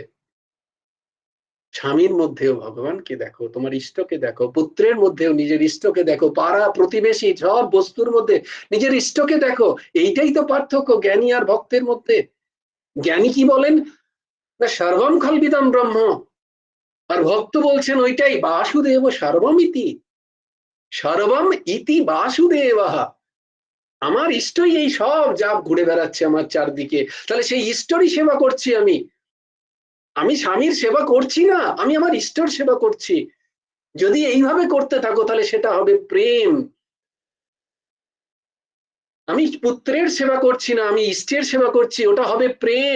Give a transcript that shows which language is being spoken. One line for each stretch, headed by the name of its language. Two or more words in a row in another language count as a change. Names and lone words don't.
Bangla: স্বামীর মধ্যেও ভগবানকে দেখো, তোমার ইষ্টকে দেখো, পুত্রের মধ্যেও নিজের ইষ্টকে দেখো, পাড়া প্রতিবেশী সব বস্তুর মধ্যে নিজের ইষ্টকে দেখো। এইটাই তো পার্থক্য জ্ঞানী আর ভক্তের মধ্যে। জ্ঞানী কি বলেন না,
Sanskrit: সর্বম খল্বিদম ব্রহ্ম,
Bangla: আর ভক্ত বলছেন ওইটাই,
Sanskrit: বাসুদেব সর্বম ইতি, সর্বম ইতি বাসুদেব।
Bangla: আমার ইষ্টই এই সব যা ঘুরে বেড়াচ্ছে আমার চারদিকে, তাহলে সেই ইষ্টরই সেবা করছি আমি। আমি স্বামীর সেবা করছি না, আমি আমার ইষ্টর সেবা করছি। যদি এইভাবে করতে থাকো তাহলে সেটা হবে প্রেম। আমি পুত্রের সেবা করছি না, আমি ইষ্টের সেবা করছি, ওটা হবে প্রেম।